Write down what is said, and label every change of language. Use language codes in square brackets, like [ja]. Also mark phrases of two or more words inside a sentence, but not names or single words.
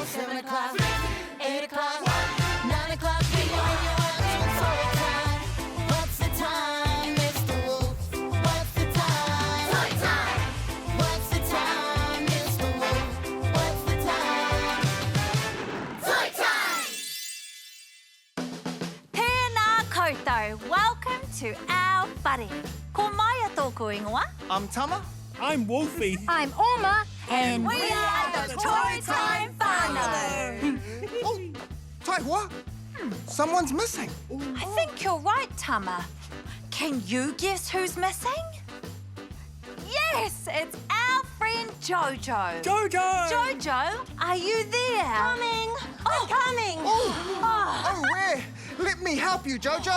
[en] 7 o'clock, 8 o'clock, 9 o'clock. When you're watching toy time, what's the time, Mr. Wolf? What's the time? Toy time! What's the time, Mr. Wolf? What's the time? Toy time! [mi] Tēnā koutou. [en] Welcome to our whare. [mi] Ko mai a tōku ingoa. [en] I'm Tama. I'm Wolfie. I'm Orma. And we are the Toy Time whānau. Oh, Taihua, someone's missing. I think you're right, Tama. Can you guess who's missing? Yes, it's our friend Jojo. Jojo! Jojo, are you there? Coming. Oh, coming. Oh, where? Let me help you, Jojo.